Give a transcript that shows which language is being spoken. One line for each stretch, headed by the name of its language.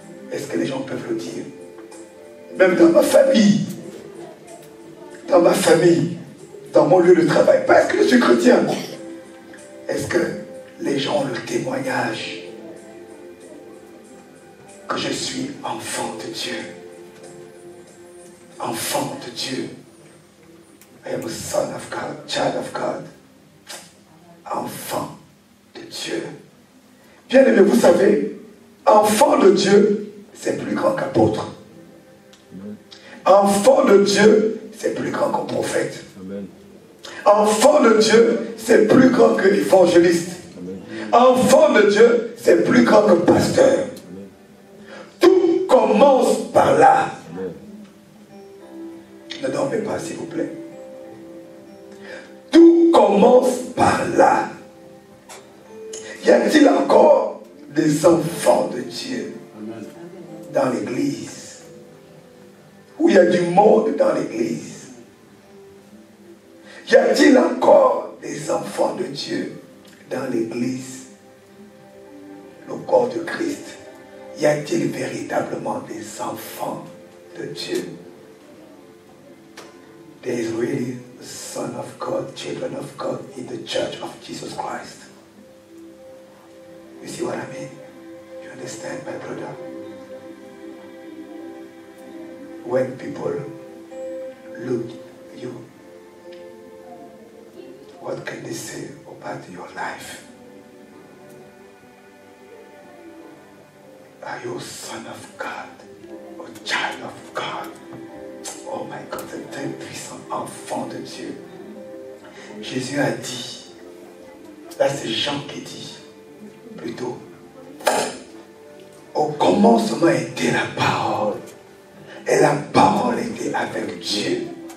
French: Est-ce que les gens peuvent le dire? Même dans ma famille, dans mon lieu de travail, parce que je suis chrétien. Est-ce que les gens ont le témoignage que je suis enfant de Dieu? Enfant de Dieu.
English: I am a son of God, child of God.
French: Enfant de Dieu. Bien aimé, vous savez, enfant de Dieu, c'est plus grand qu'apôtre. Enfant de Dieu, c'est plus grand qu'un prophète. Amen. Enfant de Dieu, c'est plus grand que l'évangéliste. Enfant de Dieu, c'est plus grand que pasteur. Amen. Tout commence par là. Amen. Ne dormez pas, s'il vous plaît. Tout commence par là. Y a-t-il encore des enfants de Dieu dans l'église? Où il y a du monde dans l'église? Y a-t-il encore des enfants de Dieu dans l'église? Le corps de Christ. Y a-t-il véritablement des enfants de Dieu?
English: There is really the Son of God, children of God in the Church of Jesus Christ. You see what I mean? You understand, my brother? When people look at you, what can they say about your life? Are you a son of God, a child of God? Oh my God,
French: c'est un puissant enfant de Dieu. Jésus a dit, là c'est Jean qui dit, plutôt, au commencement était la parole, et la parole était avec Dieu.